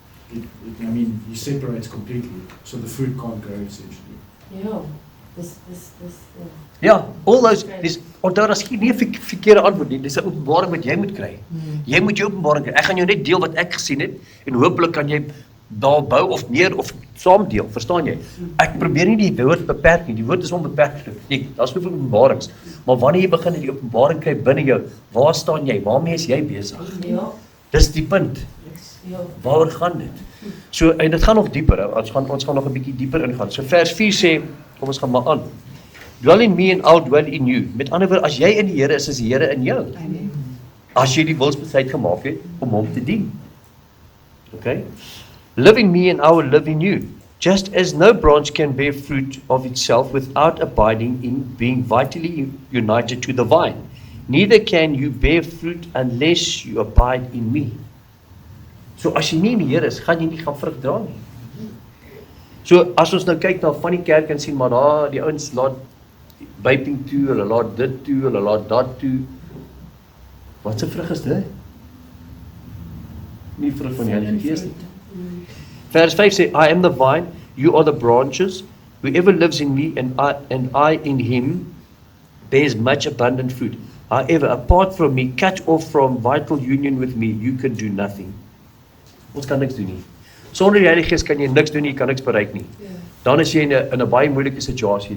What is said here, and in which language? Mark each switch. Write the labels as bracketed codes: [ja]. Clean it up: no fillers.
[en] He separates completely, so the fruit can't grow essentially. Yeah. This. [af] Ja, [en] all those, [af] onthou daar's nie 'n verkeerde antwoord nie, dis 'n openbaring wat jy moet kry. Jy moet jou openbaring kry. Ek gaan jou net deel wat ek gesien het en hopelik kan jy daar bou of meer of saam deel, verstaan jy? Ek probeer nie die woord beperk nie, die woord is onbeperk. Nee, daar's soveel openbarings. Maar wanneer jy begin die openbaring kry binne jou, waar staan jy? Waarmee is jy besig? Ja. Dis die punt. Ja. Waaroor gaan dit? So en dit gaan nog dieper. Ons gaan nog 'n bietjie dieper ingaan. So vers 4 sê, kom ons gaan maar aan. [en] Dwell in me and I'll dwell in you. [af] Met ander woorde, as jy in die Here is die Here in jou. Amen. As jy die wilsbesluit gemaak het om hom te dien. [en] Okay? Live in me and I will live in you. Just as no branch can bear fruit of itself without abiding in being vitally united to the vine, neither can you bear fruit unless you abide in me. [af] So as jy nie in die Here is, gaan jy nie gaan vrug dra nie. So as ons nou kyk na van die kerk en sien maar daar die ouens laat vaping toe, hulle laat dit toe, hulle laat dat toe. Wat se vrug is dit? Nie vrug van die Heilige Gees nie. Vers 5 sê, [en] I am the vine, you are the branches. Whoever lives in me and I in him bears much abundant fruit. However, apart from me, cut off from vital union with me, you can do nothing. [af] Ons kan niks doen nie. Sonder die Heilige Gees kan jy niks doen nie, jy kan niks bereik nie. Dan is jy in 'n baie moeilike situasie.